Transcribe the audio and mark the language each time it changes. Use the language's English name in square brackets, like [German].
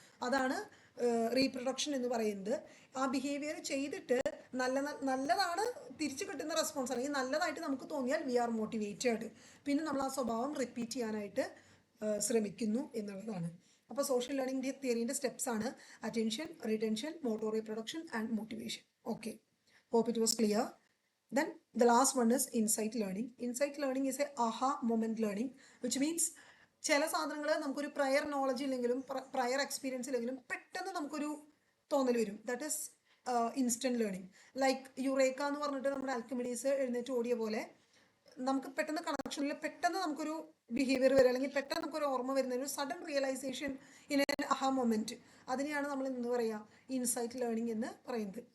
[Malayalam] അതാണ് റീപ്രൊഡക്ഷൻ എന്ന് പറയുന്നത്. ആ ബിഹേവിയർ ചെയ്തിട്ട് നല്ലതാണ് തിരിച്ചു കിട്ടുന്ന റെസ്പോൺസ്, അല്ലെങ്കിൽ നല്ലതായിട്ട് നമുക്ക് തോന്നിയാൽ [English] we are motivated, [Malayalam] പിന്നെ നമ്മൾ ആ സ്വഭാവം റിപ്പീറ്റ് ചെയ്യാനായിട്ട് ശ്രമിക്കുന്നു എന്നുള്ളതാണ്. അപ്പോൾ സോഷ്യൽ ലേണിംഗ് തിയറിൻ്റെ സ്റ്റെപ്സ് ആണ് attention, retention, motor reproduction and motivation. [English] Okay, hope it was clear. Then the last one is insight learning. Insight learning is a aha moment learning, which means [Malayalam] ചില സാധനങ്ങൾ നമുക്കൊരു prior knowledge ഇല്ലെങ്കിലും prior experience ഇല്ലെങ്കിലും പെട്ടെന്ന് നമുക്കൊരു തോന്നൽ വരും. [English] That is instant learning. [Malayalam] Like Eureka എന്ന് പറഞ്ഞിട്ട് നമ്മുടെ ആൽക്കമിഡീസ് എഴുന്നേറ്റ് ഓടിയ പോലെ നമുക്ക് പെട്ടെന്ന് കണക്ഷനിൽ പെട്ടെന്ന് നമുക്കൊരു ബിഹേവിയർ വരിക, അല്ലെങ്കിൽ പെട്ടെന്ന് നമുക്കൊരു ഓർമ്മ വരുന്ന ഒരു [English] sudden realisation in an aha moment, [Malayalam] അതിനെയാണ് നമ്മൾ എന്ത് പറയുക, ഇൻസൈറ്റ് ലേണിംഗ് എന്ന് പറയുന്നത്.